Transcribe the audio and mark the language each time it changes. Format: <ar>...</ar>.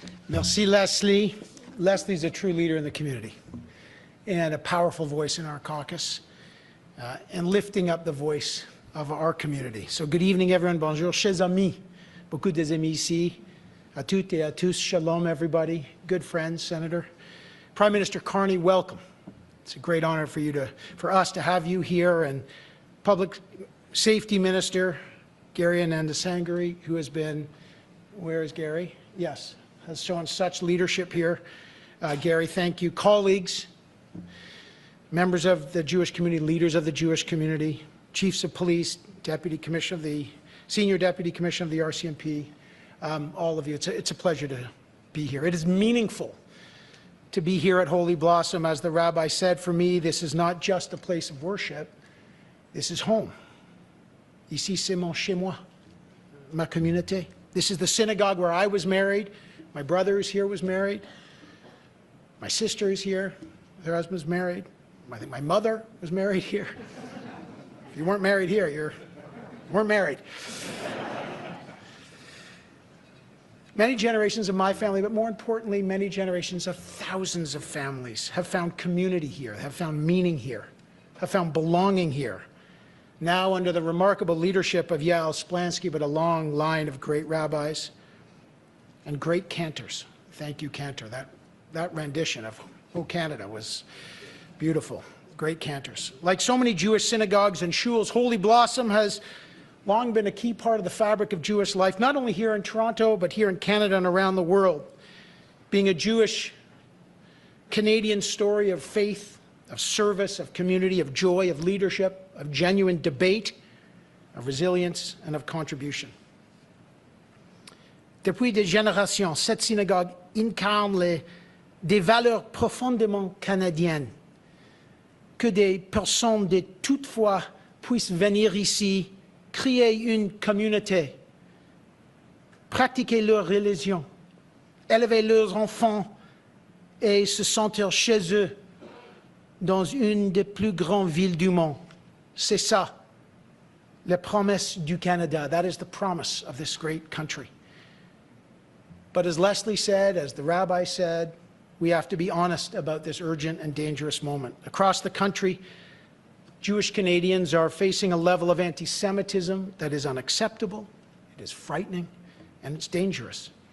<fr>Merci, Leslie.</fr> <en>Leslie's a true leader in the community and a powerful voice in our caucus and lifting up the voice of our community. So good evening, everyone.</en> <fr>Bonjour, chers amis. Beaucoup des amis ici. À toutes et à tous, shalom,</fr> <en>everybody. Good friends, Senator. Prime Minister Carney, welcome. It's a great honor for us to have you here, and Public Safety Minister Gary Ananda Sangari, who has been Where is Gary? Yes, has shown such leadership here. Gary, thank you. Colleagues, members of the Jewish community, leaders of the Jewish community, chiefs of police, deputy commissioner of the senior deputy commissioner of the RCMP, all of you. It's a pleasure to be here. It is meaningful to be here at Holy Blossom. As the rabbi said, for me, this is not just a place of worship. This is home.</en> <fr>Ici, c'est mon chez moi, ma communauté.</fr> <en>This is the synagogue where I was married. My brother is here, was married. My sister is here. Her husband's married. I think my mother was married here. If you weren't married here, you weren't married. Many generations of my family, but more importantly, many generations of thousands of families have found community here, have found meaning here, have found belonging here. Now under the remarkable leadership of Yael Splansky, but a long line of great rabbis and great cantors. Thank you, Cantor. That rendition of O Canada was beautiful. Great cantors. Like so many Jewish synagogues and shuls, Holy Blossom has long been a key part of the fabric of Jewish life, not only here in Toronto, but here in Canada and around the world. Being a Jewish Canadian story of faith, of service, of community, of joy, of leadership, of genuine debate, of resilience, and of contribution.</en> <fr>Depuis des générations, cette synagogue incarne des valeurs profondément canadiennes, que des personnes de toutes foi puissent venir ici, créer une communauté, pratiquer leur religion, élever leurs enfants et se sentir chez eux dans une des plus grandes villes du monde. C'est ça, la promesse du Canada.</fr> <en>That is the promise of this great country. But as Leslie said, as the rabbi said, we have to be honest about this urgent and dangerous moment. Across the country, Jewish Canadians are facing a level of anti-Semitism that is unacceptable, it is frightening, and it's dangerous.</en>